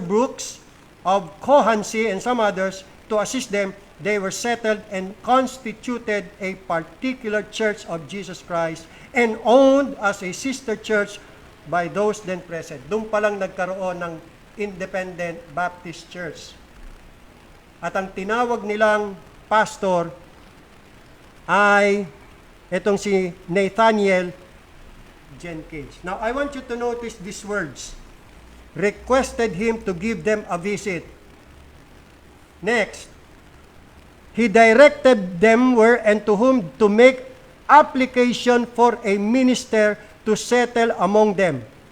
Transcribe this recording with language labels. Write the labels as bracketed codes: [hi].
[en] Brooks of Cohansey and some others to assist them, they were settled and constituted a particular church of Jesus Christ and owned as a sister church by those then present. [tl] Doon pa lang nagkaroon ng Independent Baptist Church. At ang tinawag nilang pastor ay itong si Nathaniel Jenkins. [en] Now, I want you to notice these words. Requested him to give them a visit. Next, he directed them where and to whom to make application for a minister to settle among them.